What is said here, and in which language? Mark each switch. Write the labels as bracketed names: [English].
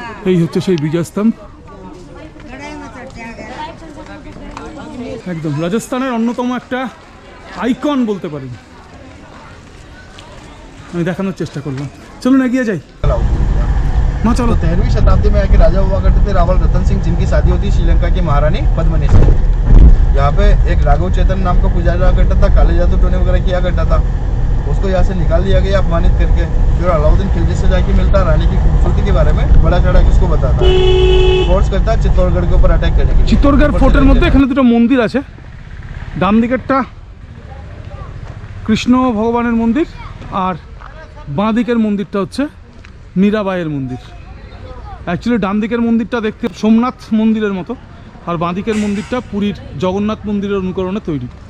[Bangla] এই হচ্ছে সেই বিজয়স্তম্ভ, একদম রাজস্থানের অন্যতম একটা আইকন বলতে পারি। আমি দেখানোর চেষ্টা করলাম, চলুন এগিয়ে যাই। [Hindi] माँ चलो। 13वीं शताब्दी में आके राजा हुआ करते थे रावल रतन सिंह, जिनकी शादी होती श्रीलंका की महारानी पद्मिनी से। यहाँ पे एक राघव चेतन नाम का पुजारी रहा करता था, काले जादू टोने वगैरह किया करता था। उसको यहाँ से निकाल दिया गया अपमानित करके। फिर अलाउद्दीन खिलजी से जाके मिलता, रानी की खूबसूरती के बारे में बड़ा चढ़ा के उसको बताता है, फोर्स करता है चित्तौड़गढ़ के ऊपर अटैक करने के लिए। [Bangla] চিত্তরগড় ফোর্টের মধ্যে এখানে দুটো মন্দির আছে, ডান দিকেরটা কৃষ্ণ ভগবানের মন্দির আর বাঁ দিকের মন্দিরটা হচ্ছে মীরাবাইয়ের মন্দির। অ্যাকচুয়ালি ডান দিকের মন্দিরটা দেখতে সোমনাথ মন্দিরের মতো আর বাঁ দিকের মন্দিরটা পুরীর জগন্নাথ মন্দিরের অনুকরণে তৈরি।